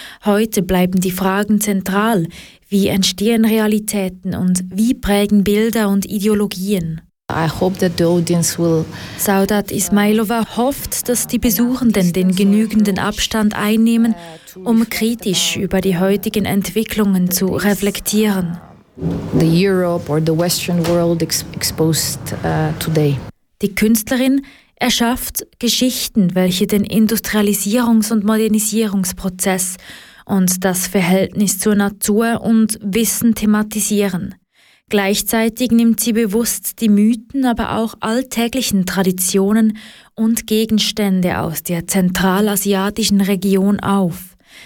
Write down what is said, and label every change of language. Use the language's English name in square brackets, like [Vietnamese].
[German] Heute bleiben die Fragen zentral: Wie entstehen Realitäten und wie prägen Bilder und Ideologien? [English] I hope that the audience will. [German] Saudat Ismailova hofft, dass die Besuchenden den genügenden Abstand einnehmen, um kritisch über die heutigen Entwicklungen zu reflektieren. [English] The Europe or the Western world exposed today. [German] Die Künstlerin erschafft Geschichten, welche den Industrialisierungs- und Modernisierungsprozess und das Verhältnis zur Natur und Wissen thematisieren. Gleichzeitig nimmt sie bewusst die Mythen, aber auch alltäglichen Traditionen und Gegenstände aus der zentralasiatischen Region auf.